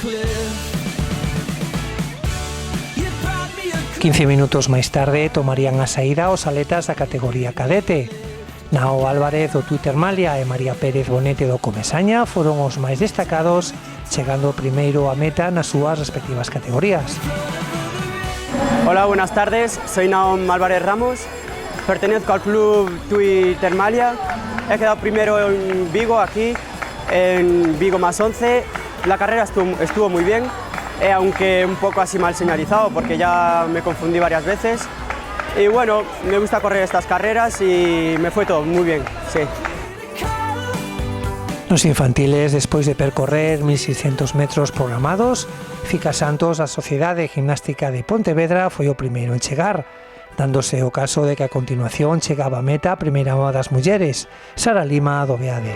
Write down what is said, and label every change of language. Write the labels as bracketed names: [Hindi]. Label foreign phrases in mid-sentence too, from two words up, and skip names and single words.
[Galician] 15 minutos máis tarde tomarían a saída os atletas da categoría cadete. Nao Álvarez do Twitter Malia e María Pérez Bonete do Comesaña foron os máis destacados, chegando primeiro a meta nas súas respectivas categorías. [Spanish] Hola, buenas tardes. Soy Naom Álvarez Ramos. Pertenezco al club Tui Termalia. He quedado primero en Vigo, aquí, en Vigo más 11. La carrera estuvo muy bien, aunque un poco así mal señalizado porque ya me confundí varias veces. Y bueno, me gusta correr estas carreras y me fue todo muy bien, sí. [Galician] Nos infantiles, despois de percorrer 1.600 metros programados, Fica Santos, a Sociedade Gimnástica de Pontevedra, foi o primeiro en chegar, dándose o caso de que a continuación chegaba a meta a primeira das mulleres, Sara Lima do Beade.